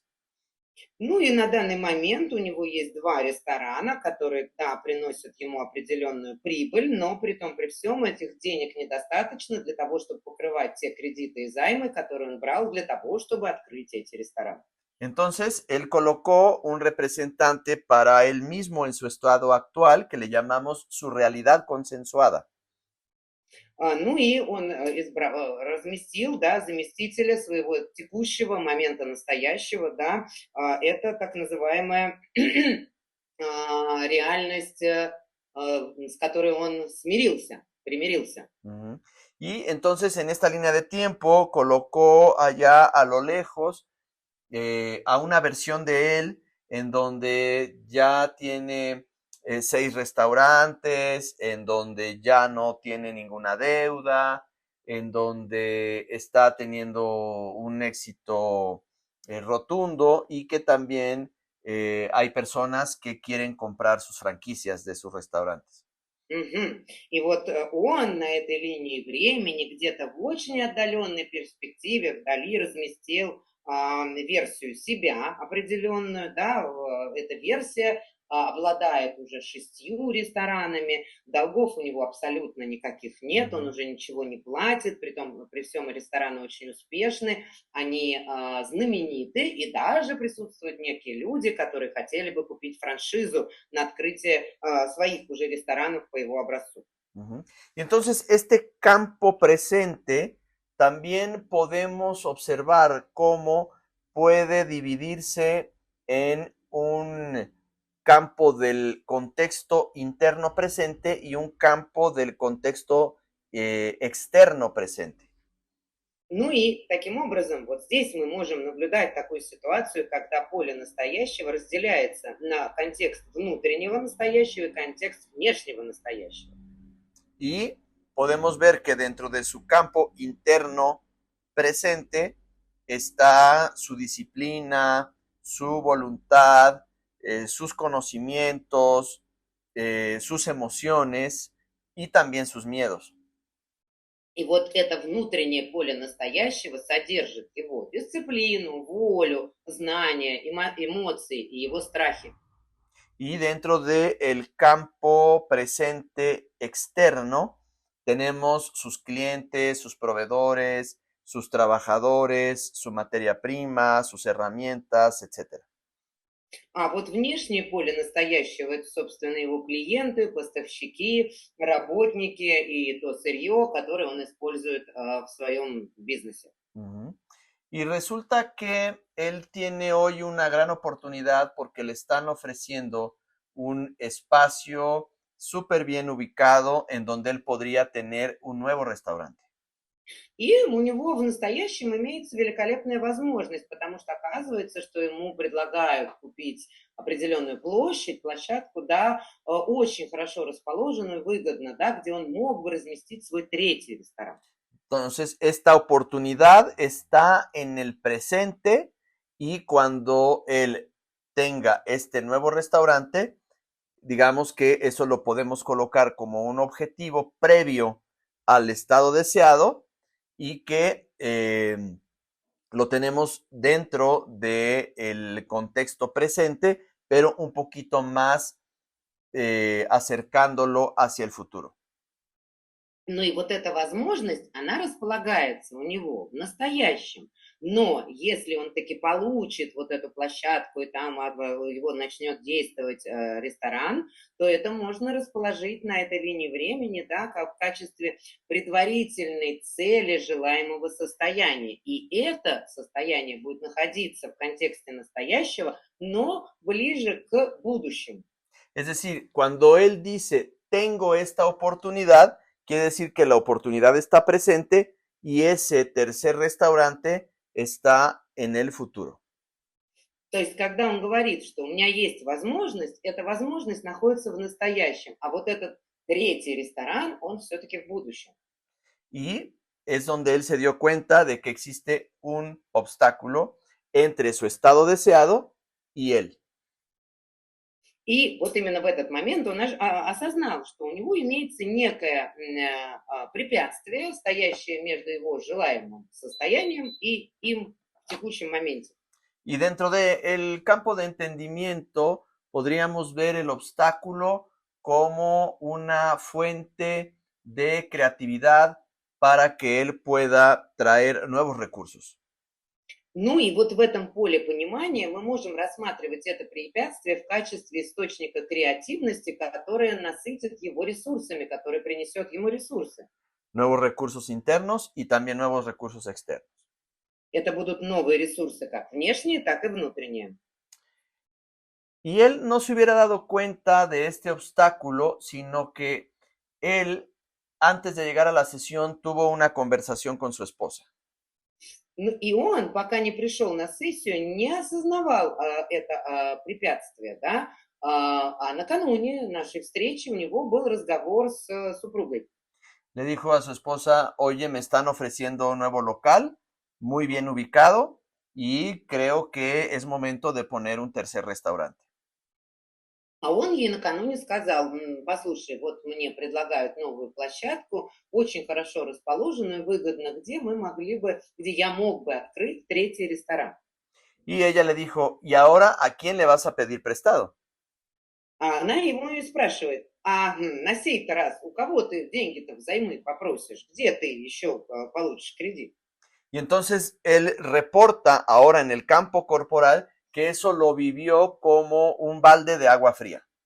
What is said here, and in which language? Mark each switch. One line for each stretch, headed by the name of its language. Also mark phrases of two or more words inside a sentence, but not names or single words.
Russian: Ну и на данный момент у него есть 2 ресторана, которые, да, приносят ему определенную прибыль, но при том, при всем этих денег недостаточно для того, чтобы покрывать те кредиты и займы, которые он брал для того, чтобы открыть эти рестораны.
Spanish: Entonces, él colocó un representante para él mismo en su estado actual, que le llamamos su realidad consensuada.
Russian: Ну и он разместил, да, заместителя своего текущего момента настоящего, да, это так называемая реальность, с которой он примирился. Uh-huh.
Spanish: Y entonces en esta línea de tiempo colocó allá a lo lejos a una versión de él en donde ya tiene 6 restaurantes, en donde ya no tiene ninguna deuda, en donde está teniendo un éxito rotundo y que también hay personas que quieren comprar sus franquicias de sus restaurantes. Угу.
Russian: И вот он на этой линии времени где-то в очень отдаленной перспективе вдали разместил версию себя определенную, да, эта версия обладает уже 6 ресторанами, долгов у него абсолютно никаких нет, он уже ничего не платит, при всем рестораны очень успешны, они знамениты, и даже присутствуют некие люди, которые хотели бы купить франшизу на открытие своих уже ресторанов по его образцу. Uh-huh.
Spanish: Y entonces este campo presente también podemos observar cómo puede dividirse en un campo del contexto interno presente y un campo del contexto externo presente.
Russian: Ну и таким образом, вот здесь мы можем наблюдать такую ситуацию, когда поле настоящего разделяется на контекст внутреннего настоящего и контекст внешнего настоящего.
Spanish: Y podemos ver que dentro de su campo interno presente está su disciplina, su voluntad, sus conocimientos, sus emociones y también sus miedos.
Russian: И вот это внутреннее поле настоящего содержит его дисциплину, волю, знания, эмоции и его страхи.
Spanish: Y dentro del campo presente externo tenemos sus clientes, sus proveedores, sus trabajadores, su materia prima, sus herramientas, etc.
Russian: А вот внешнее поле настоящего – это, собственно, его клиенты, поставщики, работники и то сырье, которое он использует в своем бизнесе. Uh-huh.
Spanish: Y resulta que él tiene hoy una gran oportunidad porque le están ofreciendo un espacio súper bien ubicado en donde él podría tener un nuevo restaurante.
Russian: И у него в настоящем имеется великолепная возможность, потому что оказывается, что ему предлагают купить определенную площадку, да, очень хорошо расположенную, выгодно, да, где он мог бы разместить свой 3-й ресторан.
Spanish: Entonces, esta oportunidad está en el presente y cuando él tenga este nuevo restaurante, digamos que eso lo podemos colocar como un objetivo previo al estado deseado y que lo tenemos dentro del contexto presente, pero un poquito más acercándolo hacia el futuro.
Russian: Ну и вот эта возможность, она располагается у него в настоящем. Но если он таки получит вот эту площадку, и там его начнет действовать ресторан, то это можно расположить на этой линии времени, да, как в качестве предварительной цели желаемого состояния. И это состояние будет находиться в контексте настоящего, но ближе к будущему.
Spanish: Es decir, cuando él dice, tengo esta oportunidad, quiere decir que la oportunidad está presente y ese tercer restaurante está en el futuro.
Russian: То есть, когда он говорит, что у меня есть возможность, эта возможность находится в настоящем, а вот этот третий ресторан, он все-таки в будущем.
Spanish: Y es donde él se dio cuenta de que existe un obstáculo entre su estado deseado y él.
Russian: И вот именно в этот момент он осознал, что у него имеется некое препятствие, стоящее между его желаемым состоянием и им в текущем моменте.
Spanish: Y dentro del campo de entendimiento podríamos ver el obstáculo como una fuente de creatividad para que él pueda traer nuevos recursos.
Russian: Ну и вот в этом поле понимания мы можем рассматривать это препятствие в качестве источника креативности, которое насытит его ресурсами, который принесет ему ресурсы.
Spanish: Nuevos recursos internos y también nuevos recursos externos.
Russian: Это будут новые ресурсы, как внешние, так и внутренние.
Spanish: Y él no se hubiera dado cuenta de este obstáculo, sino que él, antes de llegar a la sesión, tuvo una conversación con su esposa.
Russian: Ну, и он, пока не пришел на сессию, не осознавал это препятствие, да, а накануне нашей встречи у него был разговор с супругой.
Spanish: Le dijo a su esposa, oye, me están ofreciendo un nuevo local, muy bien ubicado, y creo que es momento de poner un tercer restaurante.
Russian: А он ей накануне сказал, послушай, вот мне предлагают новую площадку, очень хорошо расположенную, выгодно, где я мог бы открыть третий ресторан.
Spanish: Y ella le dijo, ¿y ahora a quién le vas a pedir prestado?
Russian: А она ему и спрашивает, на сей-то раз у кого ты деньги-то взаймы попросишь? Где ты еще получишь кредит?
Spanish: Y entonces él reporta ahora en el campo corporal que eso lo vivió como un balde de agua fría.